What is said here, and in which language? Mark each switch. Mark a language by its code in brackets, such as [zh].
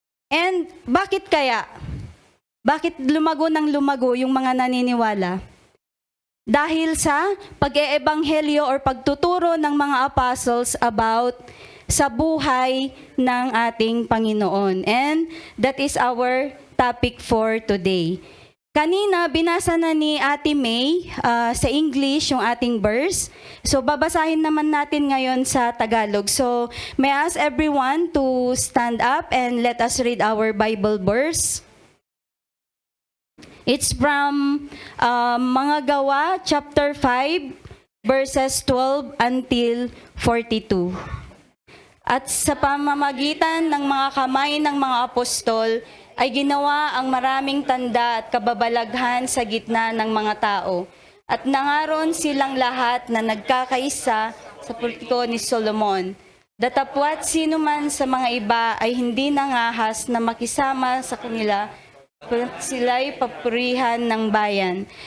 [tl] And bakit kaya? Bakit lumago ng lumago yung mga naniniwala? Dahil sa pag-eebanghelyo or pagtuturo ng mga apostles about sa buhay ng ating Panginoon. [en] And that is our topic for today. [tl] Kanina, binasa na ni Ate May sa English yung ating verse. So, babasahin naman natin ngayon sa Tagalog. So, [en] may I ask everyone to stand up and let us read our Bible verse. It's from Mga Gawa, chapter 5, verses 12 until 42. [tl] At sa pamamagitan ng mga kamay ng mga apostol, ay ginawa ang maraming tanda at kababalaghan sa gitna ng mga tao. At nangaroon silang lahat na nagkakaisa sa pulpito ni Solomon. Datapwat sino man sa mga iba ay hindi nangahas na makisama sa kanila, sila'y papurihan ng bayan.